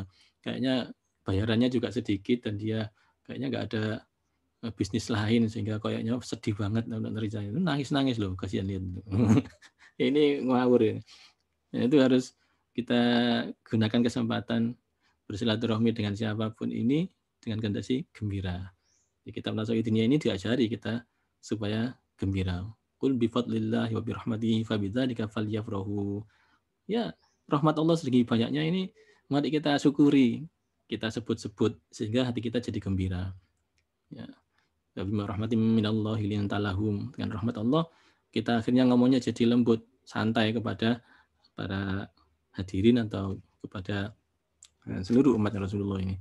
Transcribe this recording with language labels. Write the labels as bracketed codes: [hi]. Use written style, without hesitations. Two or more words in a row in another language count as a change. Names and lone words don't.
[id] Kayaknya bayarannya juga sedikit dan dia kayaknya nggak ada bisnis lain sehingga kayaknya sedih banget untuk nerima itu, nangis-nangis loh, kasihan lihat. Ini ngawur ya. Nah, itu harus kita gunakan kesempatan bersilaturahmi dengan siapapun ini dengan kondisi gembira. Di kitab Nasa'i Diniyah ini diajari kita supaya gembira. [ar] قل بفضل الله وبرحمته فبذلك فليفرحوا. [id] Ya, rahmat Allah sedikit banyaknya ini mari kita syukuri, kita sebut-sebut sehingga hati kita jadi gembira. Ya. [ar] بما رحمة من الله لنت لهم. [id] Dengan rahmat Allah kita akhirnya ngomongnya jadi lembut, santai kepada para hadirin atau kepada seluruh umat Rasulullah ini.